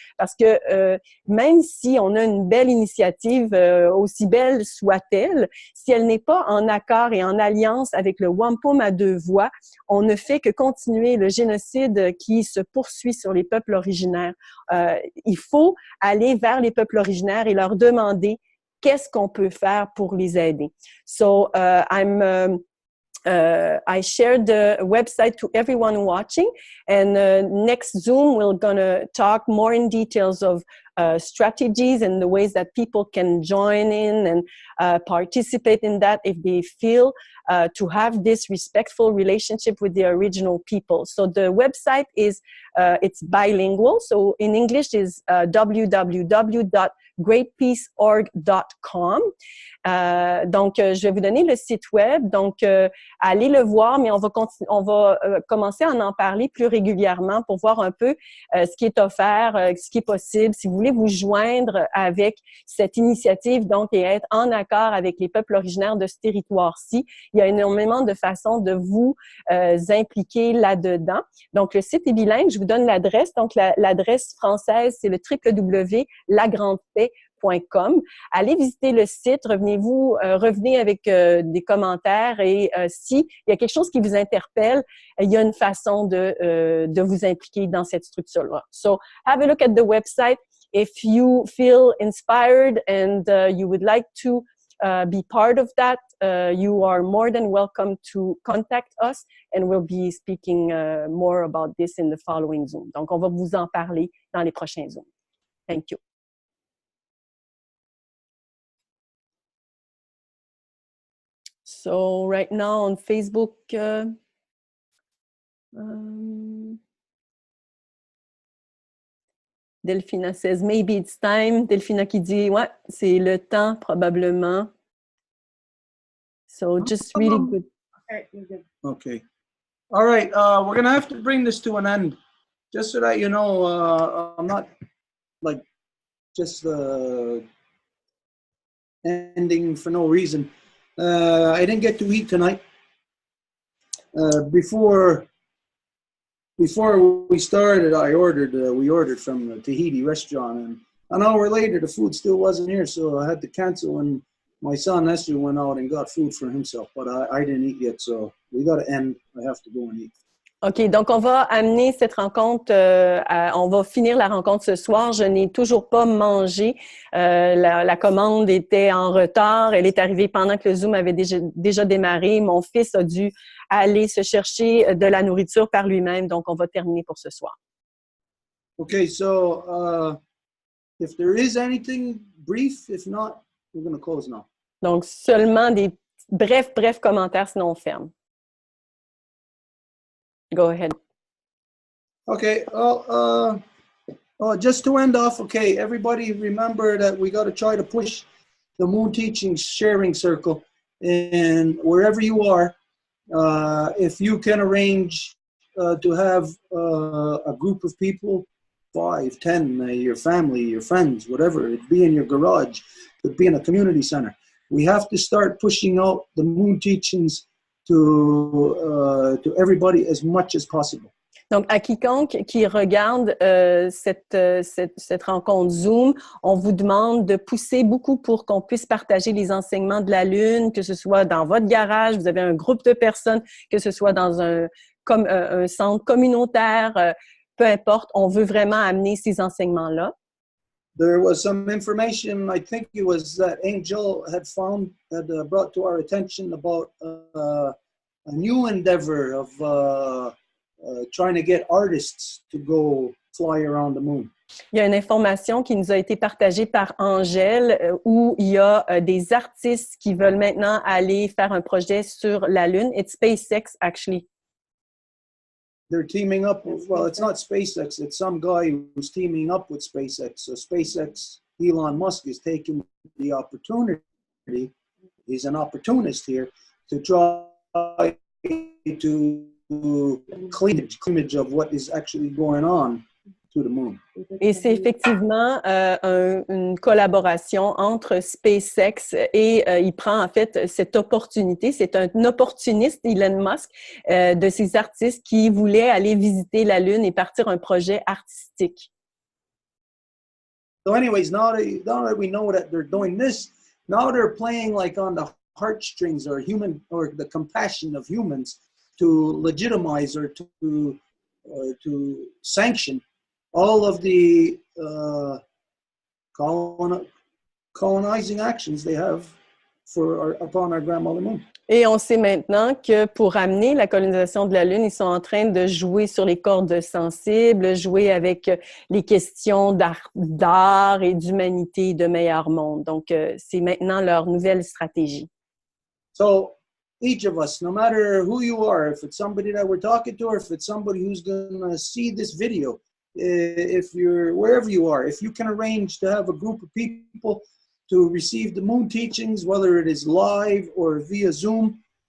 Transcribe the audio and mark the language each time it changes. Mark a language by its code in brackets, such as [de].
[fr] Parce que même si on a une belle initiative, aussi belle soit-elle, si elle n'est pas en accord et en alliance avec le Wampum à deux voies, on ne fait que continuer le génocide qui se poursuit sur les peuples originaires. Il faut aller vers les peuples originaires et leur demander qu'est-ce qu'on peut faire pour les aider. [en] So, I shared the website to everyone watching, and next Zoom we're gonna talk more in details of strategies and the ways that people can join in and participate in that if they feel to have this respectful relationship with the original people. So the website is it's bilingual. So in English is www.greatpeaceorg.com. [fr] Donc, je vais vous donner le site web. Donc, allez le voir, mais on va commencer à en parler plus régulièrement pour voir un peu ce qui est offert, ce qui est possible. Si vous voulez vous joindre avec cette initiative, donc, et être en accord avec les peuples originaires de ce territoire-ci, il y a énormément de façons de vous impliquer là-dedans. Donc, le site est bilingue. Je vous donne l'adresse. Donc, l'adresse française, c'est le www.lagrandpaix.com. Allez visiter le site, revenez avec des commentaires et s'il y a quelque chose qui vous interpelle, il y a une façon de vous impliquer dans cette structure-là. [en] So, have a look at the website. If you feel inspired and you would like to be part of that, you are more than welcome to contact us and we'll be speaking more about this in the following Zoom. [fr] Donc, on va vous en parler dans les prochains Zooms. [en] Thank you. So right now on Facebook, Delphina says, maybe it's time. [fr] Delphina qui dit, ouais, c'est le temps probablement. [en] So just really good. Okay, you're good. Okay. All right. We're going to have to bring this to an end. Just so that you know, I'm not like just ending for no reason. I didn't get to eat tonight. Before we started, we ordered from the Tahiti restaurant, and an hour later the food still wasn't here, so I had to cancel. And my son Esther went out and got food for himself, but I didn't eat yet, so we got to end. I have to go and eat. [fr] OK, donc on va amener cette rencontre, on va finir la rencontre ce soir. Je n'ai toujours pas mangé. La commande était en retard. Elle est arrivée pendant que le Zoom avait déjà démarré. Mon fils a dû aller se chercher de la nourriture par lui-même. Donc, on va terminer pour ce soir. [en] Okay, so if there is anything brief, if not, we're going to close now. [fr] Donc, seulement des brefs commentaires, sinon on ferme. [en] Go ahead. Okay, well, just to end off, okay, everybody remember that we got to try to push the Moon Teachings sharing circle, and wherever you are, if you can arrange to have a group of people, 5, 10, your family, your friends, whatever, it'd be in your garage, it'd be in a community center. We have to start pushing out the Moon Teachings to everybody as much as possible. [fr] Donc, à quiconque qui regarde cette rencontre Zoom, on vous demande de pousser beaucoup pour qu'on puisse partager les enseignements de la Lune, que ce soit dans votre garage, vous avez un groupe de personnes, que ce soit dans un centre communautaire, peu importe, on veut vraiment amener ces enseignements-là. [en] There was some information, I think it was that Angel had brought to our attention about a new endeavor of trying to get artists to go fly around the moon. [fr] Il y a une information qui nous a été partagée par Angèle où il y a des artistes qui veulent maintenant aller faire un projet sur la Lune. [en] It's SpaceX, actually. They're teaming up with, well, it's not SpaceX, it's some guy who's teaming up with SpaceX. So SpaceX, Elon Musk is taking the opportunity, he's an opportunist here, to try to cleanage of what is actually going on to the moon. [fr] Et c'est effectivement une collaboration entre SpaceX et il prend en fait cette opportunité. C'est un opportuniste, Elon Musk, de ces artistes qui voulaient aller visiter la Lune et partir un projet artistique. [en] So anyways, now that we know that they're doing this, now they're playing like on the heartstrings or the compassion of humans to legitimize or to sanction all of the colonizing actions they have upon our grandmother moon. [fr] Et on sait maintenant que pour amener la colonisation de la Lune, ils sont en train de jouer sur les cordes sensibles, jouer avec les questions d'art et d'humanité, de meilleur monde. Donc, c'est maintenant leur nouvelle stratégie. [en] So, each of us, no matter who you are, if it's somebody that we're talking to, or if it's somebody who's going to see this video, if you're wherever you are, if you can arrange to have a group of people to receive the Moon Teachings, whether it is live or via Zoom,